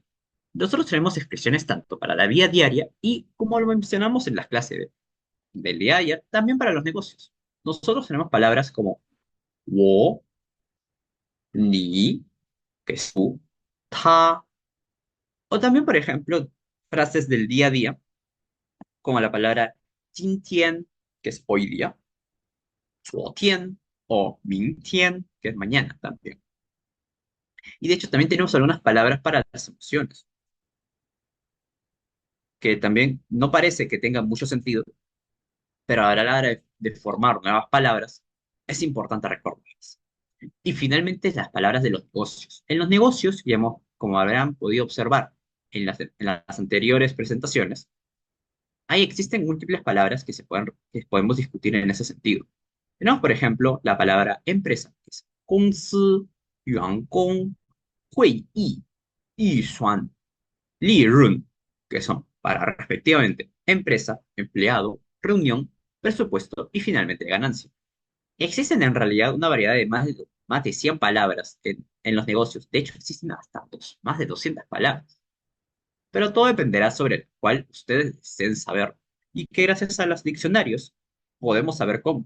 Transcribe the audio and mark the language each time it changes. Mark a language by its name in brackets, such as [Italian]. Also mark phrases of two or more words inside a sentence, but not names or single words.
[Spanish] Nosotros tenemos expresiones tanto para la vida diaria y, como lo mencionamos en las clases del día a día, también para los negocios. Nosotros tenemos palabras como wo, ni, que es tú, ta, o también, por ejemplo, frases del día a día, como la palabra 今天, que es hoy día, [Chinese] 昨天 o 明天, [Spanish] que es mañana también. Y de hecho también tenemos algunas palabras para las emociones, que también no parece que tengan mucho sentido, pero a la hora de formar nuevas palabras, es importante recordarlas. Y finalmente las palabras de los negocios. En los negocios, digamos, como habrán podido observar, en las anteriores presentaciones, ahí existen múltiples palabras que podemos discutir en ese sentido. Tenemos, por ejemplo, la palabra empresa, que es [Chinese] 公司、员工、会议、预算、利润, [Spanish] que son para respectivamente empresa, empleado, reunión, presupuesto y finalmente ganancia. Existen en realidad una variedad de más de 100 palabras en los negocios. De hecho, existen hasta más de 200 palabras. Pero todo dependerá sobre cuál ustedes deseen saber y que gracias a los diccionarios podemos saber cómo.